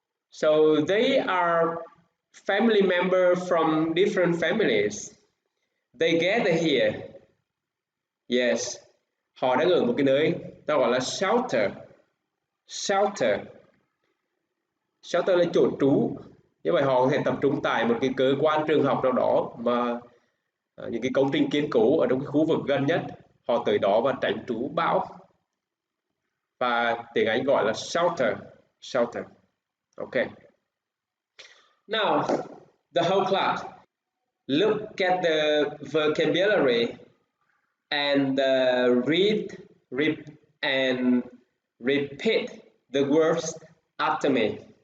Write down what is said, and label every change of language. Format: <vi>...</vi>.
<en>So they are family members from different families. They gather here. Yes.</en> <vi>Họ đang ở một cái nơi ta gọi là shelter. Shelter. Shelter là chỗ trú. Như vậy họ có thể tập trung tại một cái cơ quan trường học nào đó mà những cái công trình kiên cố ở trong cái khu vực gần nhất. Họ tới đó và tránh trú bão. Và tiếng Anh gọi là shelter.</vi> <en>Shelter. Okay. Now, the whole class, look at the vocabulary and read and repeat the words after me.</en>